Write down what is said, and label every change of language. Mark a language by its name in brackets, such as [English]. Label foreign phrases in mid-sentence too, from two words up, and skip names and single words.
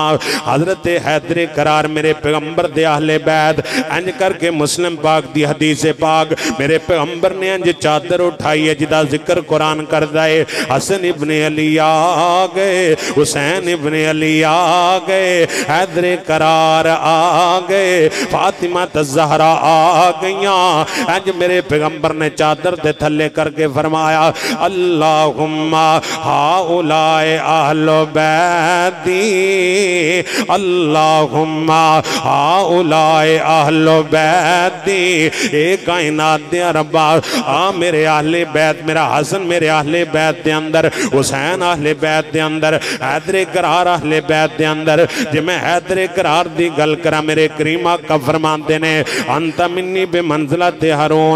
[Punjabi] حضرت حیدر کرار میرے پیغمبر دے اہلِ بیت، انج کرکے مسلم پاک دی حدیث پاک میرے پیغمبر نے انج چادر اٹھائی ہے جدا ذکر قرآن کردا ہے. حسن ابنِ علی آ گئے، حسین ابنِ علی آ گئے، حیدر کرار آ گئے، فاطمہ تزہرا آ گئیاں. انج میرے پیغمبر نے چادر دے تھلے کرکے فرمایا [Arabic] اللهم هؤلاء أهل بيتي اللهم هؤلاء أهل بيتي. [Punjabi] اے کائنات دے ربا آ میرے اہلِ بیت، میرا حسن میرے اہلِ بیت دے اندر، حسین اہلِ بیت دے اندر، حیدر کرار اہلِ بیت دے اندر. جے میں حیدر کرار دی گل کرا میرے کریم آقا فرماتے نے [Arabic] أنت مني بمنزلة هارون.